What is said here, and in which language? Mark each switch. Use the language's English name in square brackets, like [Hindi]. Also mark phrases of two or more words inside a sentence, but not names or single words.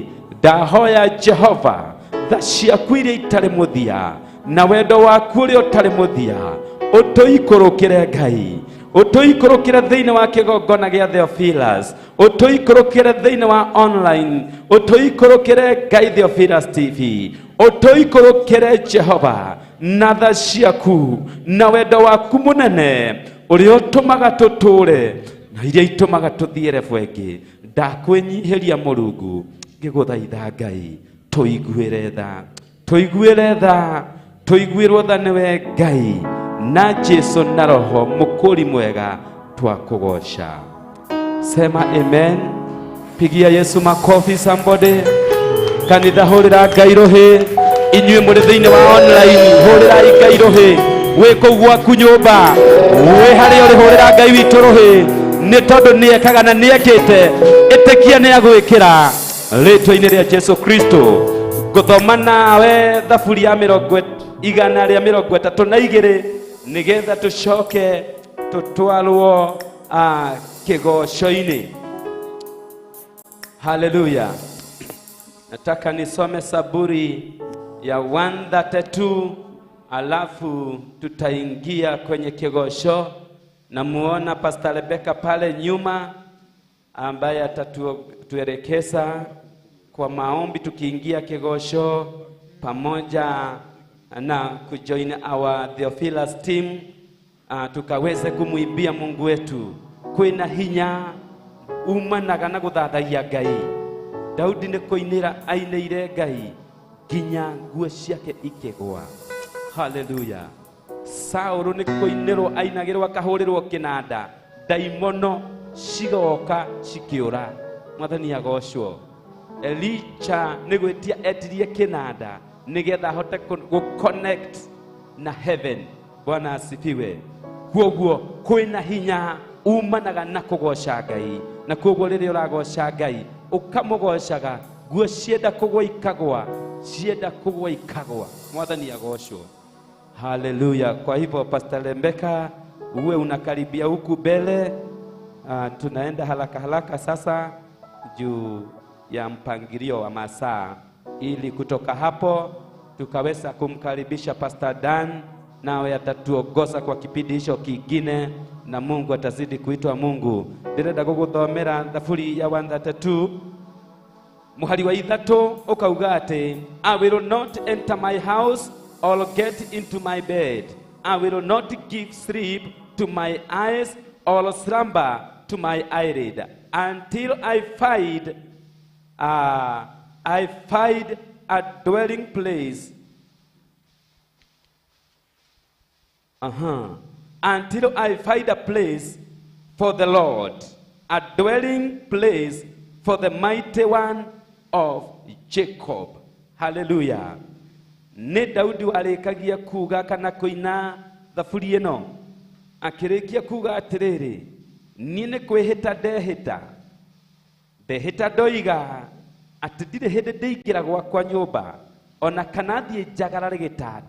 [Kikuyu] Ndahoya Jehova tha ciaku iria itarĩ mũthia na wendo waku ũrĩa ũtarĩ mũthia ũtũikũrũkĩre Ngai, ũtũikũrũkĩre thĩinĩ wa kĩgongona gĩa Theophilus, ũtũikũrũkĩre thĩinĩ wa online, ũtũikũrũkĩre Ngai Theophilus TV, ũtũikũrũkĩre Jehova na tha ciaku na wendo waku mũnene ũrĩa ũtũmaga tũtũre na iria itũmaga tũthiĩ rebu ĩngĩ. Ndakwĩnyihĩria Mũrungu ngĩgũthaitha Ngai, tũiguĩre tha, tũiguĩre tha, tũiguĩrwo tha nĩwe Ngai na Jesu na Roho Mũkũri mwega twakũgoca. [Swahili] Sema amen. Pigia Yesu makofi somebody. [Kikuyu] Kanitha hũrĩra Ngai rũhĩ. Inyuĩ mũrĩ thĩinĩ wa online hũrĩra Ngai rũhĩ. Wĩ kũu gwaku nyũmba, wĩ harĩa ũrĩ hũrĩra Ngai witũ rũhĩ, nĩ tondũ nĩekaga na nĩekĩte. Ĩtĩkia nĩagwĩkĩra rĩtwa-inĩ rĩa Jesu Kristo. Ngũthoma nawe Thaburi ya 132 nĩgetha tũcoke tũtwarwo kĩgoco-inĩ. Haleluya. [Swahili] Nataka nisome Zaburi ya 132 alafu tutaingia kwenye kigosho. Na muona Pastor Rebecca pale nyuma ambaye atatuelekeza kwa maombi tukiingia kigosho pamoja na kujoin [English] our Theophilus team, [Swahili] tukaweze kumuimbia Mungu wetu. [Kikuyu] Kwina hinya umanaga na guthathagia Ngai. Daudi nĩ kũinĩra ainĩire Ngai nginya nguo ciake ikĩgwa. Hallelujah. Saũlũ nĩ kũinĩrwo ainagĩrwo akahũrĩrwo kĩnanda, ndaimono cigoka cikĩũra. Mwathani agocwo. Elisha nĩ gwĩtia etirie kĩnanda nĩgetha ahote connect na heaven. [Swahili] Bwana asifiwe. [Kikuyu] Kwoguo kwĩna hinya umanaga na kũgoca Ngai, na kwoguo rĩrĩa ũragoca Ngai ukamũgocaga, nguo cienda kũgwa ikagwa, cienda kũgwa ikagwa. Mwathani agocwo. Hallelujah. [Swahili] Kwa hivyo Pastor Rebecca, uwe unakaribia huku mbele. Tunaenda haraka sasa juu ya mpangilio wa masaa, ili kutoka hapo tukaweza kumkaribisha Pastor Dan, nawe atatuongoza kwa kipindi hicho kingine, na Mungu atazidi kuitwa Mungu. [Kikuyu] Ndirenda guguthomera Thaburi ya 132 muhari wa 3 ukauga ati, [English] I will not enter my house or get into my bed. I will not give sleep to my eyes or slumber to my eyelid until I find a dwelling place. Until I find a place for the Lord, a dwelling place for the mighty one of Jacob. Hallelujah. [Kikuyu] Nĩ Daudi warĩkagia kuga kana kũina thaburi ĩno, akĩrĩkia kuga atĩrĩrĩ, niĩ nĩ kwĩhĩta ndehĩta ndoiga atĩ ndirĩ hĩndĩ ndĩingĩra gwakwa nyũmba ona kana thiĩ njagarare gĩtanda.